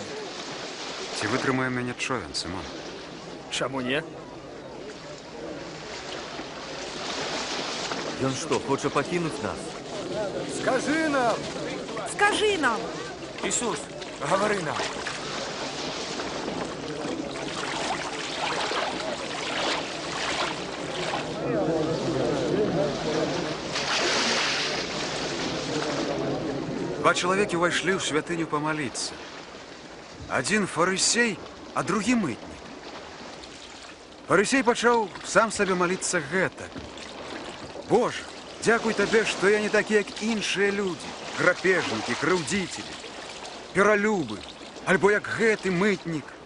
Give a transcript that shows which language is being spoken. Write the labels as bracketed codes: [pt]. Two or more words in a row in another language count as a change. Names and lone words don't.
[be] Ці вытрымае мяне човен, Сымон? Чаму не? Ён што, хоча пакінуць нас? [uk] Скажи нам! Скажи нам! Ісус, говори нам! [be] Два чалавекі ўвайшлі ў святыню памаліцца. Адзін фарысей, а другі мытнік. Фарысей пачаў сам сабе маліцца гэтак. Боже, дзякуй табе, што я не такі, як іншыя людзі, грабежнікі, крыўдзіцелі, пералюбы, альбо як гэты мытнік.